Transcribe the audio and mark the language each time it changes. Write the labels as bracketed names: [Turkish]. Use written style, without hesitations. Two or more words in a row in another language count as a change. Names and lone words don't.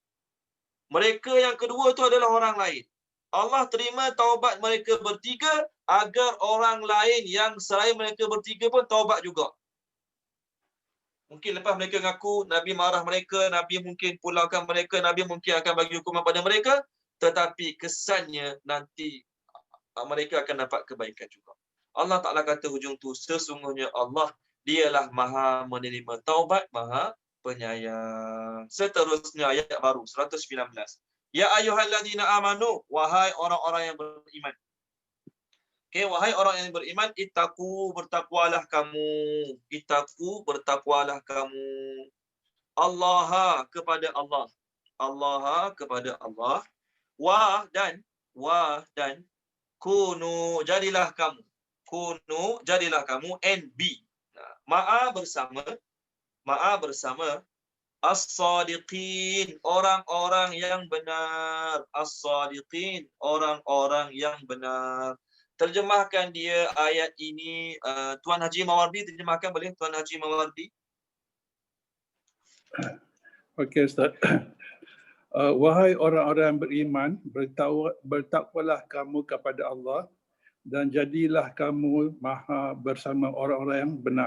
[Malay] Mereka yang kedua tu adalah orang lain. Allah terima taubat mereka bertiga agar orang lain yang selain mereka bertiga pun taubat juga. Mungkin lepas mereka ngaku, Nabi marah mereka, Nabi mungkin pulaukan mereka, Nabi mungkin akan bagi hukuman pada mereka, tetapi kesannya nanti mereka akan dapat kebaikan juga. Allah Ta'ala kata hujung tu, sesungguhnya Allah dialah maha menerima taubat, maha penyayang. Seterusnya ayat baru 119. [Arabic] يا أيها الذين آمنوا, [Malay] wahai orang-orang yang beriman. Okay, wahai orang yang beriman, ittaqu, bertakwalah kamu. Ittaqu, bertakwalah kamu. Allaha, kepada Allah. Allaha, kepada Allah. Wa dan kunu, jadilah kamu. Kunu, jadilah kamu. [English] And be. [Malay] Ma'a bersama as-sadiqin, orang-orang yang benar. As-sadiqin, orang-orang yang benar. Terjemahkan dia ayat ini, Tuan Haji Mawardi terjemahkan boleh, Tuan Haji Mawardi? Okey Ustaz. Wahai orang-orang yang beriman, bertakwalah kamu kepada Allah dan jadilah kamu maha bersama orang-orang yang benar.